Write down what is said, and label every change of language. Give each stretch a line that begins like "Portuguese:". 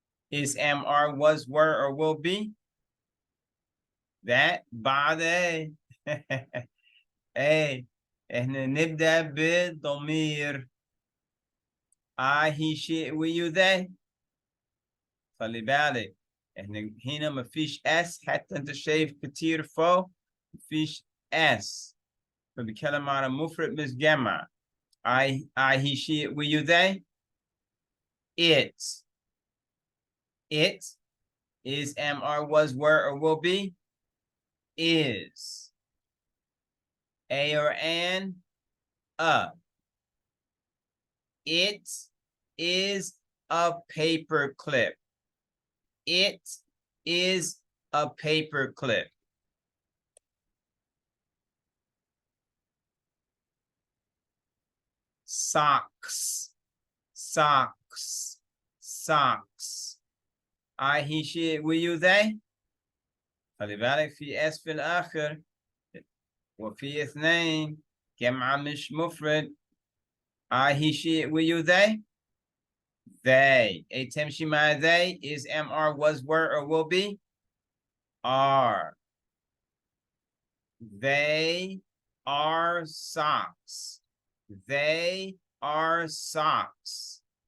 English: Is, am, are, was, were, or will be. That
Arabic: بعد ايه احنا نبدأ بالضمير
English: I, he, she, we, you, they.
Arabic: خلي بالك احنا هنا مفيش اس حتى انت شايف كتير فوق مفيش اس فبيتكلم على مفرد مش جمع
English: I, he, she, we, you, they. It is, am, are, was, were, or will be. Is. A or an. It is a paper clip. It is a paper clip. Socks. Socks. Socks. I, he, she, we, you, they.
Arabic: خلي بالك في اس في الآخر وفي اثنين جمع مش مفرد.
English: I, he, she, we, you, they. They. A
Arabic: تمشي مع
English: they is, am, are, was, were, or will be. Are. They are socks. They are socks.